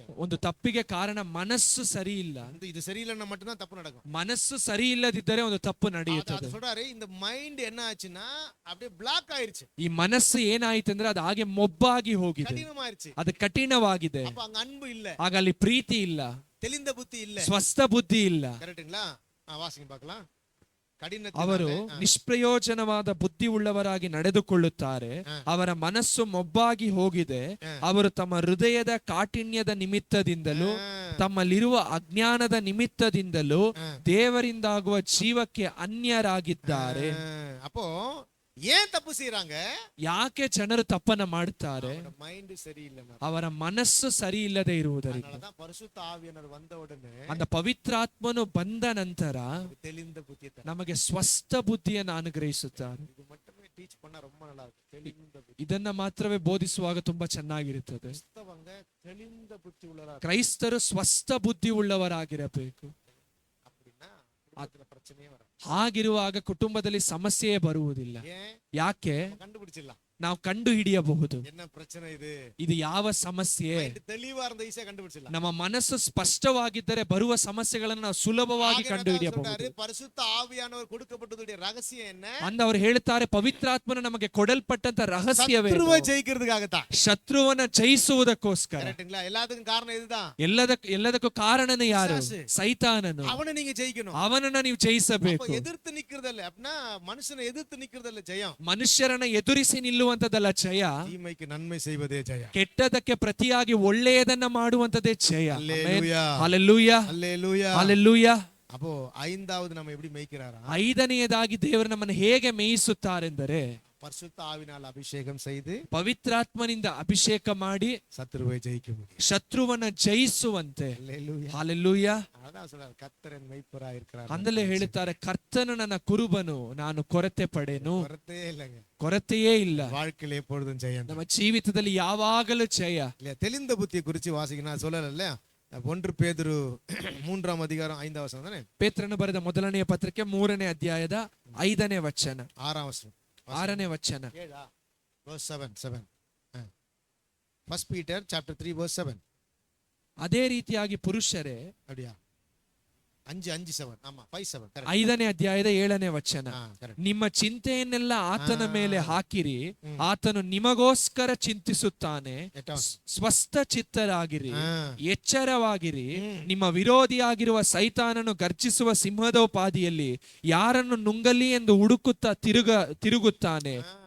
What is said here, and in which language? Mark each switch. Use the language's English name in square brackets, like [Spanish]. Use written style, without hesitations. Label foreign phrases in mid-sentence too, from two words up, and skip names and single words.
[Kannada] ಒಂದು ತಪ್ಪಿಗೆ ಕಾರಣ ಮನಸ್ಸು ಸರಿ ಇಲ್ಲ. [Tamil] இது சரியில்லைன்னா மட்டும்தான் தப்பு நடக்கும். [Kannada] ಮನಸ್ಸು ಸರಿ ಇಲ್ಲದಿದ್ದರೆ ಒಂದು ತಪ್ಪು [Tamil] அது [Kannada] ನಡೆಯುತ್ತದೆ. [Tamil] சொல்றாரு, இந்த மைண்ட் என்ன ஆச்சுன்னா அப்படியே பிளாக் ஆயிருச்சு, [Kannada] ಈ ಮನಸ್ಸು ಏನಾಯ್ತು ಅಂದ್ರೆ ಅದು ಹಾಗೆ ಮೊಬ್ಬಾಗಿ ಹೋಗಿದೆ, [Tamil] கடினமாயிருச்சு. [Kannada] ಅದು ಕಠಿಣವಾಗಿದೆ. [Tamil] அப்ப அங்க அன்பு இல்ல, [Kannada] ಆಗ ಅಲ್ಲಿ ಪ್ರೀತಿ ಇಲ್ಲ, [Tamil] தெளிந்த புத்தி இல்ல, [Kannada] ಸ್ವಸ್ಥ ಬುದ್ಧಿ ಇಲ್ಲ. [Tamil] கரெக்ட்டுங்களா? வாசிங்க பார்க்கலாம். [Kannada] ಅವರು ನಿಷ್ಪ್ರಯೋಜನವಾದ ಬುದ್ಧಿ ಉಳ್ಳವರಾಗಿ ನಡೆದುಕೊಳ್ಳುತ್ತಾರೆ. ಅವರ ಮನಸ್ಸು ಮೊಬ್ಬಾಗಿ ಹೋಗಿದೆ. ಅವರು ತಮ್ಮ ಹೃದಯದ ಕಾಠಿಣ್ಯದ ನಿಮಿತ್ತದಿಂದಲೂ ತಮ್ಮಲ್ಲಿರುವ ಅಜ್ಞಾನದ ನಿಮಿತ್ತದಿಂದಲೂ ದೇವರಿಂದಾಗುವ ಜೀವಕ್ಕೆ ಅನ್ಯರಾಗಿದ್ದಾರೆ. [Tamil] அப்போ ஏன் தப்பு செய்யறாங்க? [Kannada] ಯಾಕೆ ಜನರು ತಪ್ಪನ್ನ ಮಾಡುತ್ತಾರೆ? [Tamil] மைண்ட் சரியில்லை, [Kannada] ಅವರ ಮನಸ್ಸು ಸರಿ ಇಲ್ಲದೆ ಇರುವುದರಿಂದ. [Tamil] அதனாலதான் பரிசுத்த ஆவியானவர் வந்த உடனே [Kannada] அந்த ಪವಿತ್ರಾತ್ಮನು ಬಂದ ನಂತರ [Tamil] தெளிந்த புத்தியை தரார். [Kannada] ನಮಗೆ ಸ್ವಸ್ಥ ಬುದ್ಧಿಯನ್ನು ಅನುಗ್ರಹಿಸುತ್ತಾರೆ. [Tamil] இது மட்டுமே டீச் பண்ணா ரொம்ப நல்லா இருக்கும். தெளிந்த புத்தி. [Kannada] ಇದನ್ನ ಮಾತ್ರವೇ ಬೋಧಿಸುವಾಗ ತುಂಬಾ ಚೆನ್ನಾಗಿರುತ್ತದೆ. [Tamil] கிறிஸ்தவங்க தெளிந்த புத்தி உள்ளவரா, [Kannada] ಕ್ರೈಸ್ತರು ಸ್ವಸ್ಥ ಬುದ್ಧಿ ಉಳ್ಳವರಾಗಿರಬೇಕು. [Tamil] அப்படின்னா குடும்பத்துல பிரச்சனையே வராது. [Kannada] ಹಾಗಿರುವಾಗ ಕುಟುಂಬದಲ್ಲಿ ಸಮಸ್ಯೆಯೇ ಬರುವುದಿಲ್ಲ. [Tamil] ஏன்? [Kannada] ಯಾಕೆ? [Tamil] கண்டுபிடிச்சிடலாம் [Kannada] ನಾವು ಕಂಡು ಹಿಡಿಯಬಹುದು. [Tamil] என்ன பிரச்சனை இது, [Kannada] ಇದು ಯಾವ ಸಮಸ್ಯೆ. [Tamil] மைண்ட் தெளிவா இருந்த ஈஸியா கண்டுபிடிச்சிடலாம். [Kannada] ನಮ್ಮ ಮನಸ್ಸು ಸ್ಪಷ್ಟವಾಗಿದ್ದರೆ ಬರುವ ಸಮಸ್ಯೆಗಳನ್ನು ನಾವು ಸುಲಭವಾಗಿ ಕಂಡು ಹಿಡಿಯಬಹುದು. [Tamil] பரிசுத்த ஆவியானவர் கொடுக்கப்பட்டதுடைய ரகசியம் என்ன? [Kannada] ಅಂದ ಅವರು ಹೇಳ್ತಾರೆ, ಪವಿತ್ರಾತ್ಮನ ನಮಗೆ ಕೊಡಲ್ಪಟ್ಟಂತ ರಹಸ್ಯವೇ [Tamil] சத்ருவை ஜெயிக்கிறதுக்காகத்தான். [Kannada] ಶತ್ರುವನ್ನ ಜಯಿಸುವುದಕ್ಕೋಸ್ಕರ. [Tamil] கரெக்ட்டுங்களா? எல்லாத்துக்கும் காரணம் இதுதான். [Kannada] ಎಲ್ಲದಕ್ಕೂ ಕಾರಣನೇ ಯಾರು? ಸೈತಾನನು. [Tamil] அவனை நீங்க ஜெயிக்கணும். [Kannada] ಅವನನ್ನ ನೀವು ಜಯಿಸಬೇಕು. [Tamil] எதிர்த்து நிக்கிறதல்ல, அப்படின்னா மனுஷனை எதிர்த்து நிக்கிறதல்ல ஜெயம். [Kannada] ಮನುಷ್ಯರನ್ನ ಎದುರಿಸಿ ನಿಲ್ಲುವಂತದಲ್ಲ ಜಯ. [Tamil] தீமைக்கு நன்மை செய்வதே ஜெயம். [Kannada] ಕೆಟ್ಟದಕ್ಕೆ ಪ್ರತಿಯಾಗಿ ಒಳ್ಳೆಯದನ್ನ ಮಾಡುವಂತದೇ ಜಯ. [Tamil] அல்லேலூயா, [Kannada] ಹಲ್ಲೆಲೂಯಾ, [Tamil] அல்லேலூயா, [Kannada] ಹಲ್ಲೆಲೂಯಾ. [Tamil] அப்போ ஐந்தாவது நம்ம எப்படி மேய்க்கிறாரா? [Kannada] 5ನೇದಾಗಿ ದೇವರು ನಮ್ಮನ್ನು ಹೇಗೆ ಮೇಯಿಸುತ್ತಾರೆಂದರೆ, [Tamil] பரிசுத்த ஆவினால் அபிஷேகம் செய்து [Kannada] ಪವಿತ್ರಾತ್ಮನಿಂದ ಅಭಿಷೇಕ ಮಾಡಿ [Tamil] சத்துருவை ஜெயிக்க முடியும். [Kannada] ಶತ್ರುವನ್ನ ಜಯಿಸುವಂತೆ. [Tamil] அல்லேலூயா. [Kannada] ಹಲ್ಲೆಲೂಯಾ. [Tamil] அதான் சொல்றாரு, கர்த்தரன் மெய்ப்பராய் இருக்கிறார். [Kannada] ಅಂದಲೇ ಹೇಳುತ್ತಾರೆ, ಕರ್ತನು ನನ್ನ ಕುರುಬನು, ನಾನು ಕೊರತೆ ಪಡೆನು. [Tamil] கொரத்தே இல்லைங்க. [Kannada] ಕೊರತೆಯೇ ಇಲ್ಲ. [Tamil] வாழ்க்கையில எப்பொழுதும் ஜெயம். [Kannada] ನಮ್ಮ ಜೀವಿತದಲ್ಲಿ ಯಾವಾಗಲೂ ಜಯ. [Tamil] இல்லையா? தெளிந்த புத்தியை குறிச்சு வாசிக்க நான் சொல்லல இல்லையா? 1 பேதுரு 3ஆம் அதிகாரம் 5ஆம் வசனம் தானே? [Kannada] ಪೇತ್ರನು ಬರೆದ ಮೊದಲನೆಯ ಪತ್ರಿಕೆ 3ನೇ ಅಧ್ಯಾಯದ 5ನೇ ವಚನ, [Tamil] 6ஆம் வசனம், [Kannada] 6ನೇ ವಚನ. [English] 7 1 Peter chapter 3 verse 7. [Kannada] ಅದೇ ರೀತಿಯಾಗಿ ಪುರುಷರೇ, [Tamil] அப்படியா? 5:7. ஆமா 5:7 கரெக்ட். [Kannada] 5ನೇ ಅಧ್ಯಾಯದ 7ನೇ ವಚನ. [Tamil] கரெக்ட். [Kannada] ನಿಮ್ಮ ಚಿಂತೆಯನ್ನೆಲ್ಲ ಆತನ ಮೇಲೆ ಹಾಕಿರಿ, ಆತನು ನಿಮಗೋಸ್ಕರ ಚಿಂತಿಸುತ್ತಾನೆ. ಸ್ವಸ್ಥ ಚಿತ್ತರಾಗಿರಿ, ಎಚ್ಚರವಾಗಿರಿ. ನಿಮ್ಮ ವಿರೋಧಿಯಾಗಿರುವ ಸೈತಾನನು ಗರ್ಜಿಸುವ ಸಿಂಹದೋಪಾದಿಯಲ್ಲಿ ಯಾರನ್ನು ನುಂಗಲಿ ಎಂದು ಹುಡುಕುತ್ತಾ ತಿರುಗುತ್ತಾನೆ.